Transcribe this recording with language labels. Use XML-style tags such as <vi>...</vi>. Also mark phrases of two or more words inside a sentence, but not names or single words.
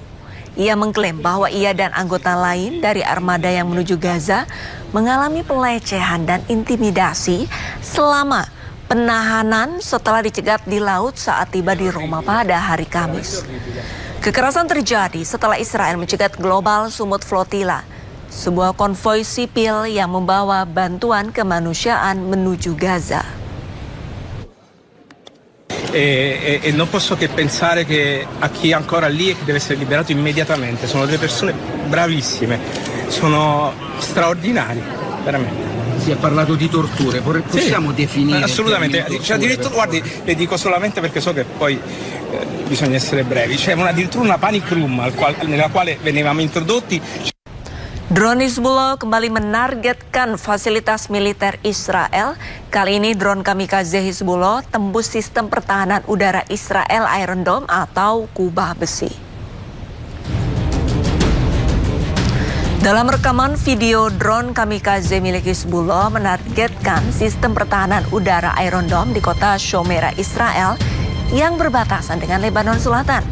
<id>Ia mengklaim bahwa ia dan anggota lain dari armada yang menuju Gaza mengalami pelecehan dan intimidasi selama penahanan setelah dicegat di laut saat tiba di Roma pada hari Kamis. Kekerasan terjadi setelah Israel mencegat global Sumut Flotilla, sebuah konvoi sipil yang membawa bantuan kemanusiaan menuju Gaza.</id> <it>E non posso che pensare che a chi è ancora lì e che deve essere liberato immediatamente. Sono delle persone bravissime, sono straordinari, veramente. Si è parlato di torture, possiamo definire? Assolutamente, c'è addirittura, guardi, le dico solamente perché so che poi bisogna essere brevi, c'è addirittura una</it> <en>panic room</en> <it>nella quale venivamo introdotti.</it> <id>Drone Hizbullah kembali menargetkan fasilitas militer Israel. Kali ini drone kamikaze Hizbullah tembus sistem pertahanan udara Israel Iron Dome atau kubah besi. Dalam rekaman video, drone kamikaze milik Hizbullah menargetkan sistem pertahanan udara Iron Dome di kota Shomera, Israel yang berbatasan dengan Lebanon Selatan.</id>